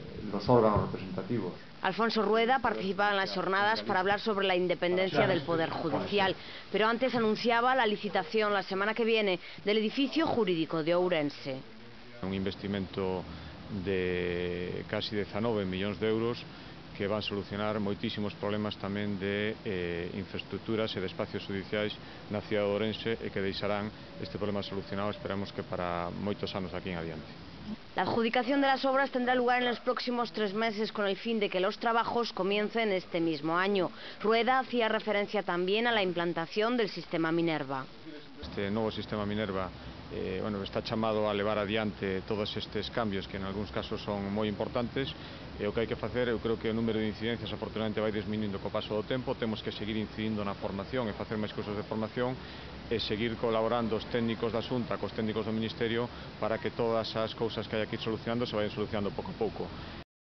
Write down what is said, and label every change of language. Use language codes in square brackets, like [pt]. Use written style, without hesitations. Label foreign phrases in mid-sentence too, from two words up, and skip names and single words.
[es] los órganos representativos. Alfonso Rueda participaba en las jornadas para hablar sobre la independencia del Poder Judicial, pero antes anunciaba la licitación la semana que viene del edificio jurídico de Ourense. [gl] Un investimento de casi 19 millóns de euros que van solucionar moitísimos problemas tamén de infraestructuras e de espacios judiciais na cidade de Ourense e que deixarán este problema solucionado, esperamos que para moitos anos aquí en adiante. [es] La adjudicación de las obras tendrá lugar en los próximos 3 meses con el fin de que los trabajos comiencen este mismo año. Rueda hacía referencia también a la implantación del sistema Minerva. [gl] Este novo sistema Minerva está chamado a levar adiante todos estes cambios que en algúns casos son moi importantes e o que hai que facer, eu creo que o número de incidencias afortunadamente vai disminuindo co paso do tempo, temos que seguir incidindo na formación e facer máis cousas de formación e seguir colaborando os técnicos da Xunta cos técnicos do Ministerio para que todas as cousas que hai aquí solucionando se vayan solucionando pouco a pouco.